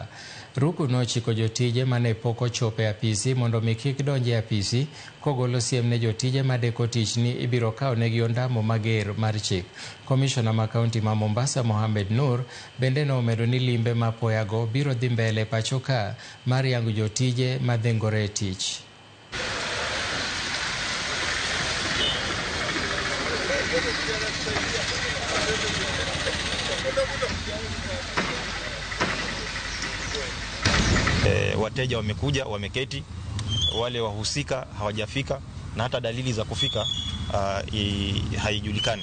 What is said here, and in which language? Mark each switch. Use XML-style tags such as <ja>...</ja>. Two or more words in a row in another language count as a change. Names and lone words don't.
<luo>Ruku nochiko jotije mane pok ochopo e apisi mondo mi kik donje e apisi, kogolo siem ne jotije madeko tich ni ibiro kawo negi ondamo mager mar chik. Komishona ma kaunti ma Mombasa Mohamed Nur bende nomedo ni limbe mapoya go biro dhi mbele pacho ka mar yango jotije madhengore e tich.</luo> <sw>Wateja wamekuja, wameketi, wale wahusika hawajafika na hata dalili za kufika haijulikani.</sw>